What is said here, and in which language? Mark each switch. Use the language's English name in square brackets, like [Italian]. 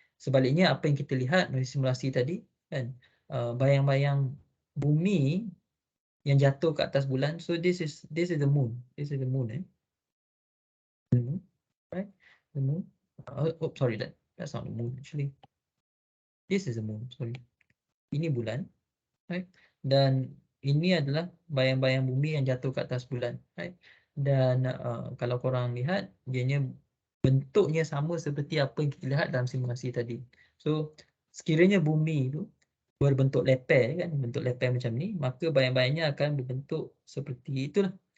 [Malay] Sebaliknya apa yang kita lihat dari simulasi tadi, kan, bayang-bayang bumi yang jatuh ke atas bulan. [English] So this is the moon. This is the moon, the moon, right? The moon. Sorry, that's not the moon actually. This is the moon. Sorry. [Malay] Ini bulan, [English] right? [Malay] Dan ini adalah bayang-bayang bumi yang jatuh ke atas bulan, [English] right? [Malay] Dan kalau korang lihat, dianya bentuknya sama seperti apa yang kita lihat dalam simulasi tadi. So sekiranya bumi itu berbentuk lepeh, kan, bentuk lepeh macam ni, maka bayang-bayangnya akan berbentuk seperti itulah.